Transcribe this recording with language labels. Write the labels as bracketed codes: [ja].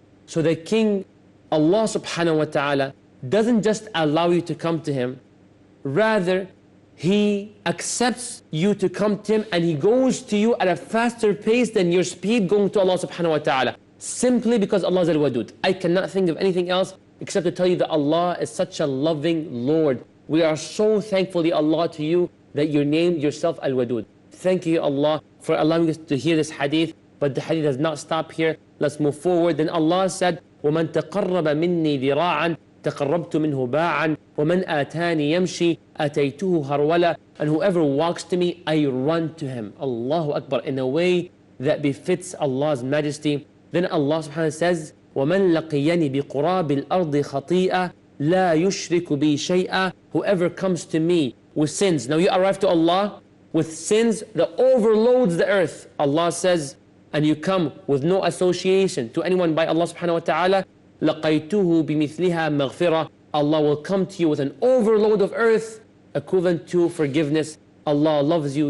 [en] So the king, Allah subhanahu wa ta'ala, doesn't just allow you to come to Him, rather He accepts you to come to Him, and He goes to you at a faster pace than your speed going to Allah subhanahu wa ta'ala, simply because Allah is Al-Wadud. I cannot think of anything else except to tell you that Allah is such a loving Lord. We are so thankful, Ya Allah, to you that you named yourself Al-Wadud. Thank you, Allah, for allowing us to hear this hadith. But the hadith does not stop here. Let's move forward. Then Allah said, [ar] وَمَن تَقَرَّبَ مِنِّي ذِرَاعًا تَقَرَّبْتُ مِنْهُ بَاعًا وَمَنْ آتَانِي يَمْشِي أَتَيْتُهُ هَرْوَلًا. [en] And whoever walks to me, I run to him. Allahu Akbar, in a way that befits Allah's majesty. Then Allah subhanahu wa ta'ala says, [ar] وَمَن لَقِيَنِي بِقُرَابِ الْأَرْضِ خَطِيئًا لَا يُشْرِكُ بِي شَيْئًا. [en] Whoever comes to me with sins. Now you arrive to Allah with sins that overloads the earth. Allah says, and you come with no association to anyone by Allah subhanahu wa ta'ala, [ar] لَقَيْتُهُ بِمِثْلِهَا مَغْفِرَةً. [en] Allah will come to you with an overload of earth equivalent to forgiveness. Allah loves you.